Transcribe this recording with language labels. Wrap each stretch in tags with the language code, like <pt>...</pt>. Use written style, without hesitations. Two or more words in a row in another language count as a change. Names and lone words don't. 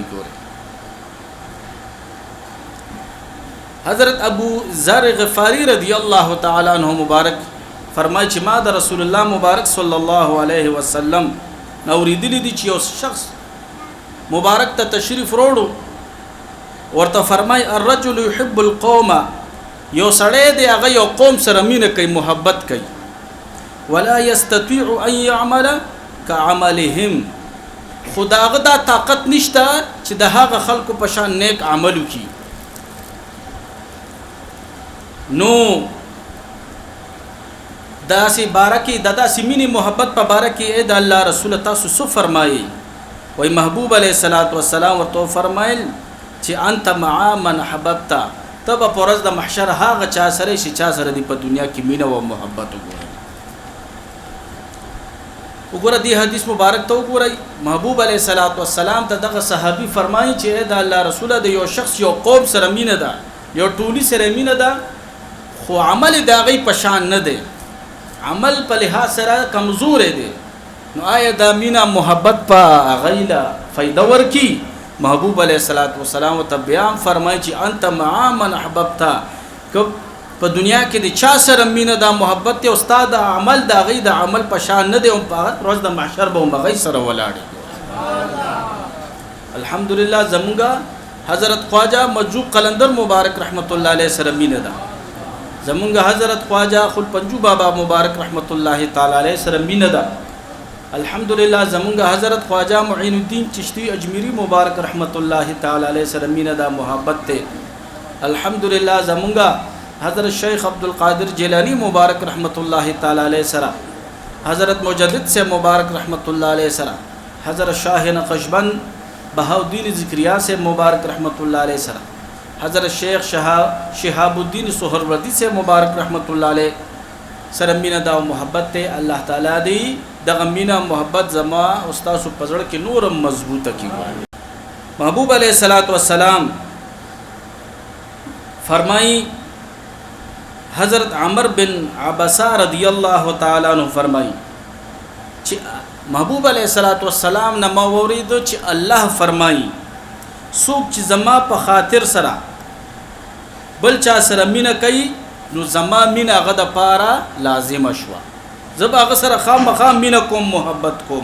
<ps>ګوره حضرت ابو ذر غفاری</ps> <ar>رضی الله تعالی عنہ</ar> <ps>مبارک فرمایي چې ما د رسول الله مبارک</ps> <ar>صلی الله علیه وسلم</ar> <ps>اوریدلی دي چې یو شخص مبارک ته تشریف وروړو، ورته فرمای</ps> <ar>الرجل يحب القوم،</ar> <ps>یو سړی دی هغه یو قوم سره مینه کوي، محبت کوي،</ps> <ar>ولا يستطيع ان يعمل كعملهم،</ar> <ps>خداغه دا طاقت نشته چې د هغه خلکو په شان نیک عمل وکړي. نو داسې بارکی داسې مینې محبت په بارکی اې د الله رسول تاسو څه فرمایي؟ وای محبوب</ps> <ar>علیه الصلاۃ والسلام</ar> <ps>ورته فرمایل چې</ps> <ar>انت مع من حببت،</ar> <ps>تب په ورځ د محشر هغه چا سره شي چا سره دی په دنیا کې مینه او محبت وګوره. دی حدیث مبارک ته وګورئ، محبوب</ps> <ar>علیه الصلاۃ والسلام</ar> <ps>ته دغه صحابي فرمایي چې اې د الله رسول د یو شخص یو قوم سره مینه ده، یو ټولی سره مینه ده، خو عمل د هغې په شان نه دی، عمل په لحاظ سره کمزور دی. نو آیا دا مینا محبت په غیلا فائدہ ورکی؟ محبوب</ps> <ar>علیہ الصلوۃ والسلام</ar> <ps>ته بیان فرمایي چې</ps> <ar>انت مع من احببت،</ar> <ps>که په دنیا کې د چا سره مینا دا محبت ته استاد عمل دا غي د عمل په شان نه دی، او په ورځ د محشر به هم غي سره ولاړی. الحمدلله زمونږه حضرت خواجہ مجوب قلندر مبارک</ps> <ar>رحمت الله علیه</ar> <ps>سره مینا ده، زمونږه حضرت خواجہ خل پنجو بابا مبارک</ps> <ar>رحمت الله تعالی علیه</ar> <ps>سره مینه ده. الحمدلله زمونږه حضرت خواجہ معین الدین چشتی اجمیری مبارک</ps> <ar>رحمت الله تعالی علیه</ar> <ps>سره مینه ده، محبت ته. الحمدلله زمونږه حضرت شیخ عبدالقادر جیلانی مبارک</ps> <ar>رحمت الله تعالی علیه</ar> <ps>سره، حضرت مجدد سے مبارک</ps> <ar>رحمت الله علیه</ar> <ps>سره، حضرت شاہ نقشبند بہاؤدین ذکریہ سے مبارک</ps> <ar>رحمت الله علیه</ar> <ps>سره، حضرت شیخ شهاب الدین سہروردی سے مبارک</ps> <ar>رحمت الله علیه</ar> <ps>سره مینه دا محبت ته. الله تعالی دی دغه مینه محبت زما استاد پزړ کې نورم مضبوطه کیږي. محبوب</ps> <ar>علیہ الصلوۃ والسلام</ar> <ps>فرمائی، حضرت عمر بن عبسہ</ps> <ar>رضی اللہ تعالی عنہ</ar> <ps>فرمائی چې محبوب</ps> <ar>علیہ الصلوۃ والسلام</ar> <ps>نه مورید چې الله فرمائی څوک چې زما په خاطر سره بل چا سره مینه کوي نو زما مینه هغه د پاره لازمه شوه، زه به هغه سره خامخا مینه کوم، محبت کوم.</ps>